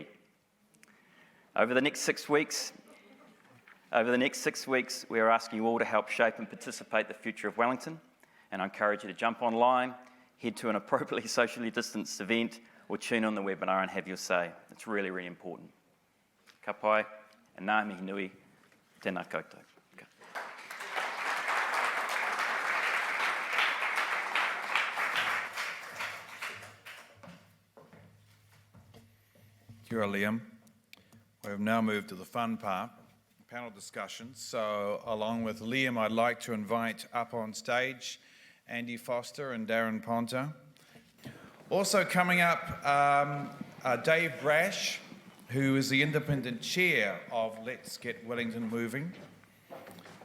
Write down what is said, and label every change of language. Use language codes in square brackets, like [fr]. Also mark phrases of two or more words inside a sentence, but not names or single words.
[en] Over the next 6 weeks, we are asking you all to help shape and participate in the future of Wellington, and I encourage you to jump online, head to an appropriately socially distanced event, or tune on the webinar and have your say. It's really, really important. [mi] Ka pai, and ngā mihi nui, tēnā koutou. Kia ora, Liam. [en] We have now moved to the fun part, panel discussion. So along with Liam, I'd like to invite up on stage Andy Foster and Darren Ponta. Also coming up, Dave Brash, who is the independent chair of Let's Get Wellington Moving.